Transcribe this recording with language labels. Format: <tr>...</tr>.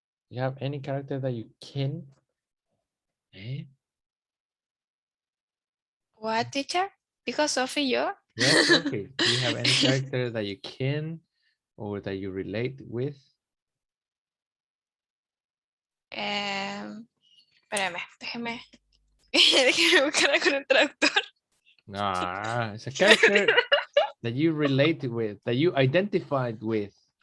<en>You have any character that you kin? What, teacher? Because Sophie, yo. Yes, Sophie. Do you have any character that you kin or that you relate with?</en> <es>Espérame, déjeme buscar con el traductor.</es> <en>Nah, it's a character that you related with, that you identified with.</en>